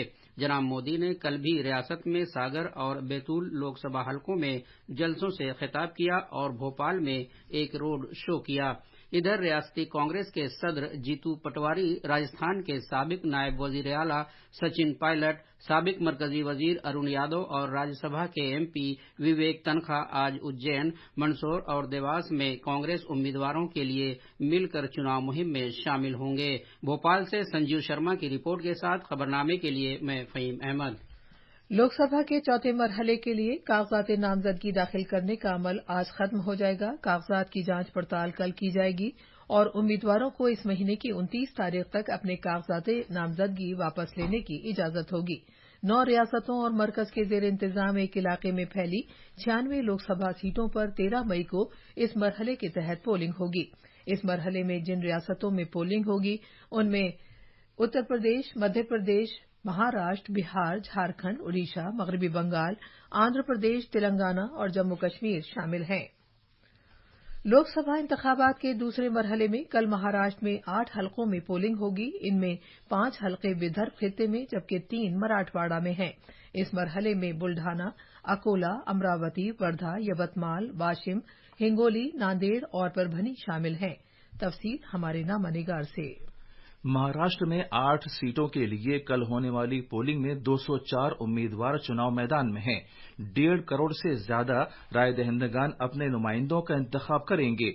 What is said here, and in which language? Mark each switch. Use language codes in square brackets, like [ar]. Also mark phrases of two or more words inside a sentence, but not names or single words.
[ur] جناب مودی نے کل بھی ریاست میں ساگر اور بیتول لوک سبھا حلقوں میں جلسوں سے خطاب کیا اور بھوپال میں ایک روڈ شو کیا۔ ادھر ریاستی کانگریس کے صدر جیتو پٹواری، راجستھان کے سابق نائب وزیر اعلیٰ سچن پائلٹ، سابق مرکزی وزیر ارون یادو اور راجیہ سبھا کے ایم پی وویک تنخا آج اجین، مندسور اور دیواس میں کانگریس امیدواروں کے لیے مل کر چناؤ مہم میں شامل ہوں گے۔ بھوپال سے سنجیو شرما کی رپورٹ کے ساتھ خبرنامے کے لیے میں فہیم احمد۔ لوک سبھا کے چوتھے مرحلے کے لیے کاغذات نامزدگی داخل کرنے کا عمل آج ختم ہو جائے گا۔ کاغذات کی جانچ پڑتال کل کی جائے گی اور امیدواروں کو اس مہینے کی 29 تاریخ تک اپنے کاغذات نامزدگی واپس لینے کی اجازت ہوگی۔ 9 ریاستوں اور مرکز کے زیر انتظام ایک علاقے میں پھیلی 96 لوک سبھا سیٹوں پر 13 مئی کو اس مرحلے کے تحت پولنگ ہوگی۔ اس مرحلے میں جن ریاستوں میں پولنگ ہوگی ان میں اتر پردیش، مدھیہ پردیش، مہاراشٹر، بہار، جھارکھنڈ، اڈیشہ، مغربی بنگال، آندھرا پردیش، تلنگانہ اور جموں کشمیر شامل ہیں۔ لوک سبھا انتخابات کے دوسرے مرحلے میں کل مہاراشٹر میں 8 حلقوں میں پولنگ ہوگی۔ ان میں 5 حلقے ودربھ خطے میں جبکہ 3 مراٹھواڑہ میں ہیں۔ اس مرحلے میں بلڈھانا، اکولا، امراوتی، وردھا، یوتمال، واشم، ہنگولی، ناندیڑ اور پربھنی شامل ہیں۔ تفصیل ہمارے نامہ نگار سے۔ مہاراشٹر میں 8 سیٹوں کے لیے کل ہونے والی پولنگ میں 204 امیدوار چناؤ میدان میں ہیں۔ 1.5 کروڑ سے زیادہ رائے دہندگان اپنے نمائندوں کا انتخاب کریں گے۔